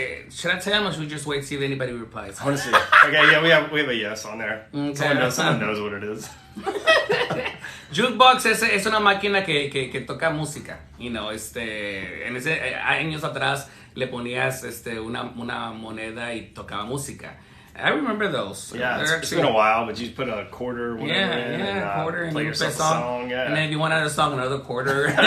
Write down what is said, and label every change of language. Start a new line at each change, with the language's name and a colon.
English: Should I tell them or should we just wait to see if anybody replies? Honestly, okay, yeah, we have a yes on there. Okay. Someone knows what it is.
Spanish: Jukebox es una máquina que toca música.
English: You know,
Spanish: en años atrás le ponías una moneda y tocaba música.
English: I remember those. Yeah, it's been a while, but you put a quarter, whatever, a quarter, and play you yourself a song. song. Yeah. And then if you want another song, another quarter.